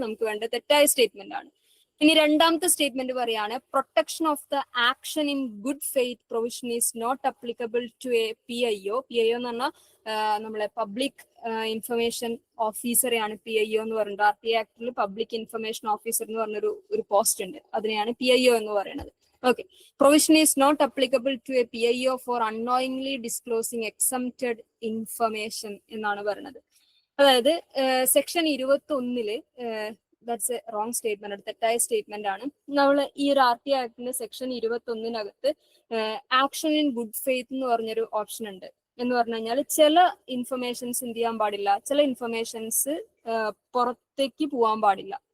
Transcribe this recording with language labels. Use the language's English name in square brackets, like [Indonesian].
[Malayalam] നമുക്ക് വേണ്ട തെറ്റായ സ്റ്റേറ്റ്മെന്റ് ആണ്. ഇനി രണ്ടാമത്തെ സ്റ്റേറ്റ്മെന്റ് പറയാണ്, [English] Protection of the action in good faith provision is not applicable to a PIO. [Malayalam] PIO എന്ന് പറഞ്ഞാൽ നമ്മളെ പബ്ലിക് ഇൻഫർമേഷൻ ഓഫീസറെയാണ് PIO എന്ന് പറയുന്നത്. RT ആക്ടിൽ പബ്ലിക് ഇൻഫർമേഷൻ ഓഫീസർ എന്ന് പറഞ്ഞൊരു പോസ്റ്റ് ഉണ്ട്, അതിനെയാണ് PIO എന്ന് പറയുന്നത്. [English] Okay. Provision is not applicable to a PIO for unknowingly disclosing exempted information [Malayalam] എന്നാണ് പറയുന്നത്. അതായത് section 21 [English] that's a wrong statement, [Malayalam] തെറ്റായ സ്റ്റേറ്റ്മെന്റ് ആണ്. നമ്മൾ ഈ ഒരു RT ആക്ടിന്റെ section 21 action in good faith എന്ന് പറഞ്ഞൊരു ഓപ്ഷൻ ഉണ്ട്. എന്ന് പറഞ്ഞു കഴിഞ്ഞാൽ ചില ഇൻഫർമേഷൻസ് എന്ത് ചെയ്യാൻ പാടില്ല, ചില ഇൻഫർമേഷൻസ് പുറത്തേക്ക് പോകാൻ പാടില്ല.